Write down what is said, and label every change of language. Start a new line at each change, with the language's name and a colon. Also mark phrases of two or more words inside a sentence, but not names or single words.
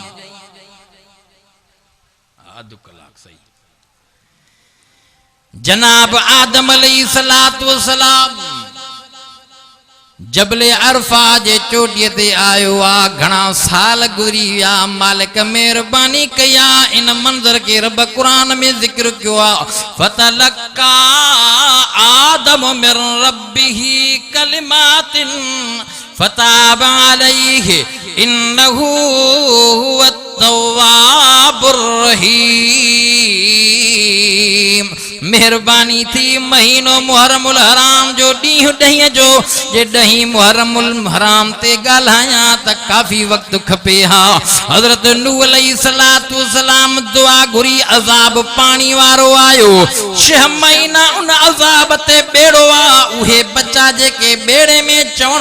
Sindhi: अधु कलाक सही जनाब आदम
Arabic: عليه الصلاة والسلام جبل عرفة
Sindhi: जे चोटीअ ते आयो आ घणा साल गुज़री विया मालिक मेहरबानी कया इन मंज़र के रब कुरान में जिक्र कियो आ
Arabic: فتلقى آدم من ربه كلمات فتاب عليه إنه هو التواب الرحيم
Sindhi: मेहरबानी थी महीनो
Arabic: محرم الحرام
Sindhi: जो ॾींहुं ॾहीं जो जे ॾहीं
Arabic: محرم الحرام
Sindhi: ते ॻाल्हायां त काफ़ी वक़्तु खपे हा हज़रत नूह
Arabic: عليه الصلاة والسلام
Sindhi: दुआ घुरी अज़ाब पानी वारो आयो 6 महीना उन अज़ाब ते बेड़ो आ उहे बच्चा जेके बेड़े में चवण